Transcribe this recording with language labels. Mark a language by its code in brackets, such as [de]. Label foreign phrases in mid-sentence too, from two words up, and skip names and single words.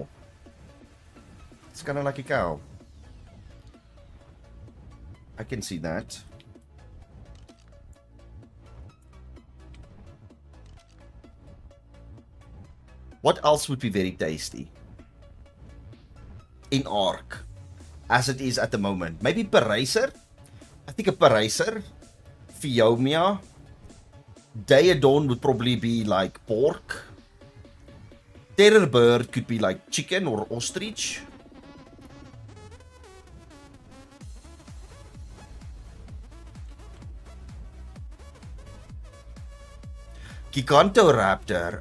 [en] It's kind of like a cow. I can see that. What else would be very tasty? In Ark, as it is at the moment. Maybe Paracer? I think a Paracer. Phiomia. Daedon would probably be like pork. Terror bird could be like chicken or ostrich. Gigantoraptor.